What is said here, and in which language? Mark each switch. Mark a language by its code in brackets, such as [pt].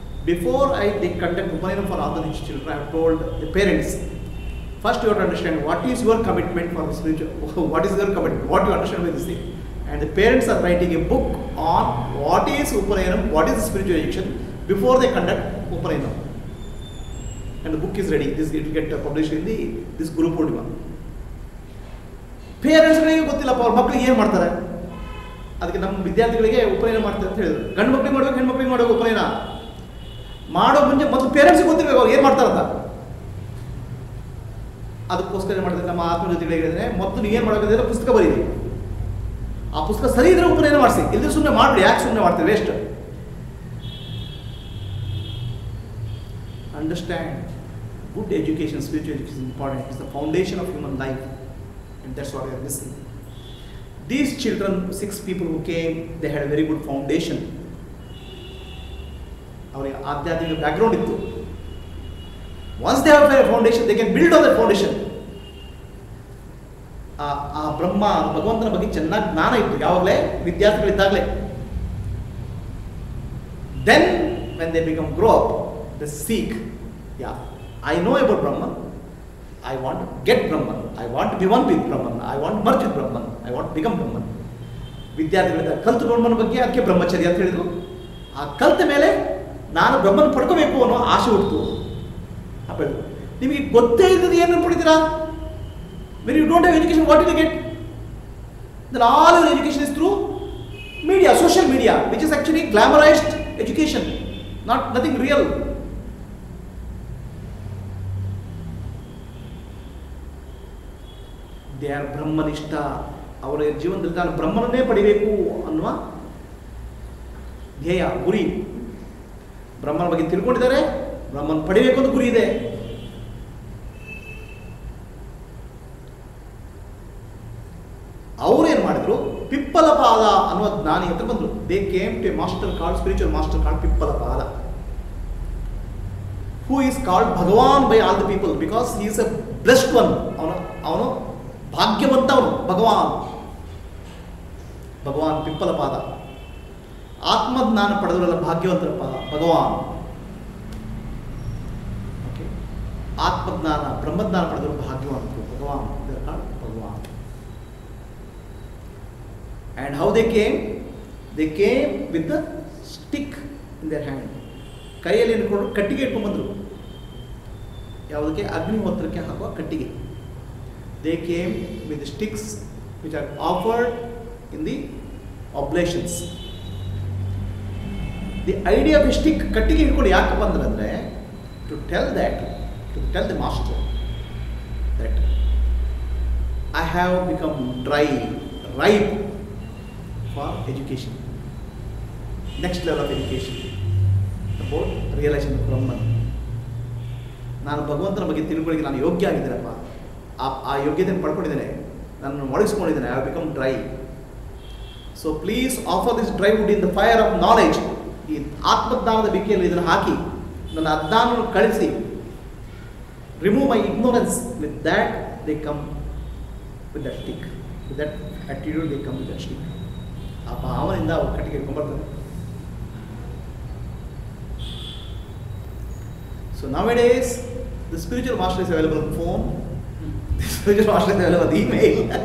[en] Before they conduct Upanayana for Atmajyoti children, I have told the parents, first you have to understand what is your commitment for the spiritual, what is your commitment, what you understand by this thing. And the parents are writing a book on what is Upanayana, what is the spiritual education before they conduct Upanayana. And the book is ready. This will get published in this Guru Purnima. [kn] ಪೇರೆಂಟ್ಸ್ಗಳಿಗೆ ಗೊತ್ತಿಲ್ಲಪ್ಪ ಅವ್ರ ಮಕ್ಕಳಿಗೆ ಏನು ಮಾಡ್ತಾರೆ. ಅದಕ್ಕೆ ನಮ್ಮ ವಿದ್ಯಾರ್ಥಿಗಳಿಗೆ ಉಪನಯನ ಮಾಡ್ತಾರೆ ಅಂತ ಹೇಳಿದ್ರು. ಗಂಡು ಮಕ್ಕಳಿಗೆ ಮಾಡ್ಬೇಕು, ಹೆಣ್ಣು ಮಕ್ಕಳಿಗೆ ಮಾಡಬೇಕು. ಉಪನಯನ ಮಾಡೋ ಮುಂಚೆ ಮತ್ತು ಪೇರೆಂಟ್ಸ್ಗೆ ಗೊತ್ತಿರಬೇಕು ಅವ್ರು ಏನು ಮಾಡ್ತಾರಂತ. ಅದಕ್ಕೋಸ್ಕರ ಮಾಡಿದ್ರೆ ನಮ್ಮ ಆತ್ಮಜ್ಯೋತಿಗಳಿಗೆ ಹೇಳಿದ್ರೆ ಮೊದಲು ನೀವು ಏನು ಮಾಡಬೇಕಂದ್ರೆ ಪುಸ್ತಕ ಬರೀರಿ. ಆ ಪುಸ್ತಕ ಸರಿ ಇದ್ರೆ ಉಪನಯನ ಮಾಡಿಸಿ, ಇಲ್ಲದ್ರೆ ಸುಮ್ಮನೆ ಮಾಡಿಬಿಡಿ. ಯಾಕೆ ಸುಮ್ಮನೆ ಮಾಡ್ತೀವಿ, waste. [en] Understand, good education, spiritual education is important. It's the foundation of human life, and that's what we are missing. These children, 6 people who came, they had a very good foundation. [kn] ಅವರಿಗೆ ಆಧ್ಯಾತ್ಮಿಕ background ಇತ್ತು. [en] Once they have a foundation, they can build on that foundation. [kn] ಆ ಬ್ರಹ್ಮ ಭಗವಂತನ ಬಗ್ಗೆ ಚೆನ್ನಾಗಿ ಜ್ಞಾನ ಇತ್ತು ಯಾವಾಗಲೇ, ವಿದ್ಯಾರ್ಥಿಗಳಿದ್ದಾಗಲೇ. [en] Then when they grow up, they seek, yeah, I know about Brahman, I want to get Brahman, I want to be one with Brahman, I want to merge with Brahman, I want to become Brahman. [kn] ವಿದ್ಯಾರ್ಥಿಗಳಿಂದ ಕಲ್ತು ಬ್ರಹ್ಮನ ಬಗ್ಗೆ ಅದಕ್ಕೆ ಬ್ರಹ್ಮಚರ್ಯ ಅಂತ ಹೇಳಿದ್ರು. ಆ ಕಲ್ತ ಮೇಲೆ ನಾನು ಬ್ರಹ್ಮನ ಪಡ್ಕೋಬೇಕು ಅನ್ನೋ ಆಸೆ ಹುಟ್ಟಿತು. ನಿಮಗೆ ಗೊತ್ತೇ ಇಲ್ಲದ ಏನು ಪಡಿತೀರಾ? [en] when you don't have education, what will you get? Then all your education is through media, social media, which is actually glamorized education, nothing real. They are ಬ್ರಹ್ಮನಿಷ್ಠ. [kn] ಅವರ ಜೀವನದಲ್ಲಿ ನಾನು ಬ್ರಹ್ಮನನ್ನೇ ಪಡಿಬೇಕು ಅನ್ನುವ ಧ್ಯೇಯ, ಗುರಿ. ಬ್ರಹ್ಮನ ಬಗ್ಗೆ ತಿಳ್ಕೊಂಡಿದ್ದಾರೆ, ಬ್ರಹ್ಮನ ಪಡಿಬೇಕು ಅಂತ ಗುರಿ ಇದೆ. ಅವ್ರು ಏನು ಮಾಡಿದ್ರು, ಪಿಪ್ಪಲಪಾದ ಅನ್ನುವ ಜ್ಞಾನಿ ಹತ್ರ ಬಂದರು. [en] They came to a master called, spiritual master called Pippalapada. who is called Bhagavan by all the people because he is a blessed one. [kn] ಅವನು ಭಾಗ್ಯವಂತ ಅವನು ಭಗವಾನ್ ಪಿಪ್ಪಲ ಪಾದ. ಆತ್ಮಜ್ಞಾನ ಪಡೆದವರೆಲ್ಲ ಭಾಗ್ಯವಂತರಪ್ಪ ಭಗವಾನ್. ಓಕೆ, ಆತ್ಮಜ್ಞಾನ ಬ್ರಹ್ಮಜ್ಞಾನ ಪಡೆದವರು ಭಾಗ್ಯವಂತರು ಭಗವಾನ್. ಭಗವಾನ್. [en] And how they came? They came with the stick in their hand. [kn] ಕೈಯಲ್ಲಿ ಇಟ್ಕೊಂಡು ಕಟ್ಟಿಗೆ ಇಟ್ಕೊಂಡು ಬಂದರು. ಯಾವುದಕ್ಕೆ? ಅಗ್ನಿಹೋತ್ರಕ್ಕೆ ಹಾಕುವ ಕಟ್ಟಿಗೆ. [en] They came with the sticks which are offered in the oblations. The idea of a stick, [kn] ಕಟ್ಟಿಗೆ ಇಟ್ಕೊಂಡು ಯಾಕೆ ಬಂದ್ರಂದ್ರೆ [en] to tell the master that I have become ripe for education, next level of education about realizing the Brahman. [kn] ನಾನು ಭಗವಂತನ ಬಗ್ಗೆ ತಿಳ್ಕೊಳ್ಳಿಕ್ಕೆ ನಾನು ಯೋಗ್ಯ ಆಗಿದ್ದೀನಪ್ಪ, ಆ ಯೋಗ್ಯತೆಯನ್ನು ಪಡ್ಕೊಂಡಿದ್ದೇನೆ, ನಾನು ಒಳಗಿಸ್ಕೊಂಡಿದ್ದೇನೆ. [en] I have become dry. So please offer this dry wood in the fire of knowledge. [kn] ಈ ಆತ್ಮಜ್ಞಾನದ ಬೆಂಕಿಯಲ್ಲಿ ಇದನ್ನು ಹಾಕಿ ನನ್ನ ಅಜ್ಞಾನವನ್ನು ಕಳಿಸಿ. [en] Remove my ignorance. With that they come with that stick. With that attitude they come with that stick. [kn] ಆ ಭಾವನೆಯಿಂದ ಅವ್ರು ಕಟ್ಟಿಗೆ ಇಟ್ಕೊಂಡ್ಬರ್ತಾರೆ. [en] So nowadays, the spiritual master is available on phone. The spiritual master is available on email.